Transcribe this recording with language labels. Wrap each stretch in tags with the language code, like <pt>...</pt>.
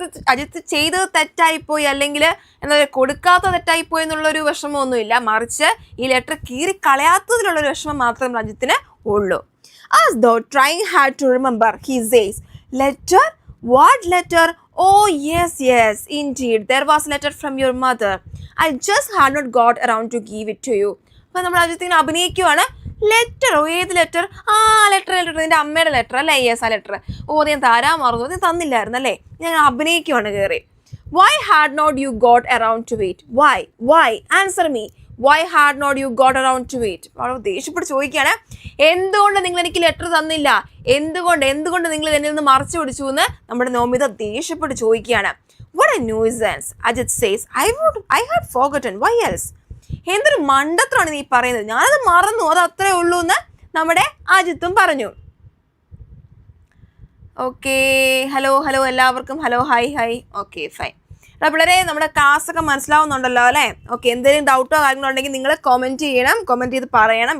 <ml>അജിത്ത് ചെയ്തത് തെറ്റായിപ്പോയി, അല്ലെങ്കിൽ എന്താ പറയുക കൊടുക്കാത്ത തെറ്റായിപ്പോയി എന്നുള്ളൊരു വിഷമമൊന്നുമില്ല, മറിച്ച് ഈ ലെറ്റർ കീറി കളയാത്തതിലുള്ളൊരു വിഷമം മാത്രമേ അജിത്തിന് ഉള്ളൂ.</ml> <en>As though trying hard to remember, he says, letter? What letter? Oh yes, indeed, there was a letter from your mother. I just had not got around to give it to you.</en> <ml>അപ്പോൾ നമ്മൾ അജിത്തിനെ അഭിനയിക്കുവാണ്. ലെറ്ററോ? ഏത് letter? Letter നിൻ്റെ അമ്മയുടെ letter അല്ലേ? Yes, ആ letter. ഞാൻ തരാൻ മറന്നു, അത് തന്നില്ലായിരുന്നു അല്ലേ? ഞാൻ അഭിനയിക്കുവാണ് കയറി.</ml> <en>Why had not you got around to it? Why? Answer me. Why had not you got around to it?</en> <ml>വളരെ ദേഷ്യപ്പെട്ട് ചോദിക്കുകയാണ്, എന്തുകൊണ്ട് നിങ്ങൾ എനിക്ക് ലെറ്റർ തന്നില്ല? എന്തുകൊണ്ട് നിങ്ങൾ എന്നിൽ നിന്ന് മറച്ചു പിടിച്ചു എന്ന് നമ്മുടെ നോമിത ദേഷ്യപ്പെട്ട് ചോദിക്കുകയാണ്.</ml> <en>What a nuisance. Ajit says, I had forgotten. Why else?</en> <ml>എന്തൊരു മണ്ടത്താണ് നീ പറയുന്നത്, ഞാനത് മറന്നു, അത് അത്രേ ഉള്ളൂ എന്ന് നമ്മുടെ അജിത്തും പറഞ്ഞു. ഓക്കെ, ഹലോ എല്ലാവർക്കും ഹലോ, ഹായ്. Okay, fine. പിള്ളേരെ, നമ്മുടെ ക്ലാസ്സൊക്കെ മനസ്സിലാവുന്നുണ്ടല്ലോ അല്ലേ? ഓക്കെ, എന്തെങ്കിലും ഡൗട്ടോ കാര്യങ്ങളോ ഉണ്ടെങ്കിൽ നിങ്ങൾ കമൻറ്റ് ചെയ്ത് പറയണം.</ml>